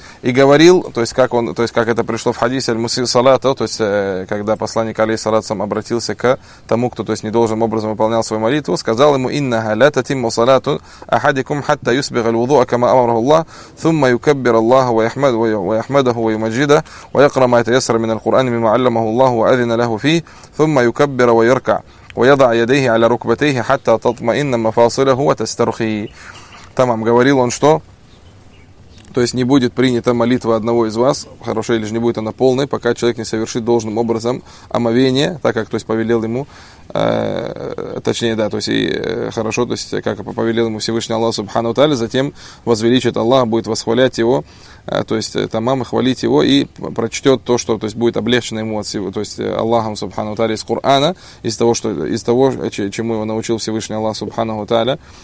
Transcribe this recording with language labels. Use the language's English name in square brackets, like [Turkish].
[Russian] И говорил, то есть как он, то есть как это пришло в хадисе «Аль-Мусил Салата», то есть когда посланник алейхи салату вассалям обратился к тому, кто, то есть недолжным образом выполнял свою молитву, сказал ему [Arabic] «Иннаха ла татимму салату ахадикум хатта юсбигал вуду'а кама амарху Аллах, сумма юкаббир Аллаху ва яхмадаху ва юмаджида, ва якра ма таясара мин аль-Куран мима аллямаху Аллаху ва азина лаху фи, сумма юкаббира ва йарка». ويضع يديه على ركبتيه حتى تطمئن مفاصله وتسترخي. [Russian] Тамам, говорил он, что то есть не будет принята молитва одного из вас, хорошо, или же не будет она полной, пока человек не совершит должным образом омовение, так как, то есть, повелел ему, точнее, да, то есть, и хорошо, то есть, как повелел ему Всевышний Аллах Субхану Тааля, затем возвеличит Аллах, будет восхвалять его, то есть, тамам, хвалить его, и прочтет то, что, то есть, будет облегчено ему, то есть, Аллахом Субхану Тааля из Кур'ана, из того, чему его научил Всевышний Аллах Субхану Тааля,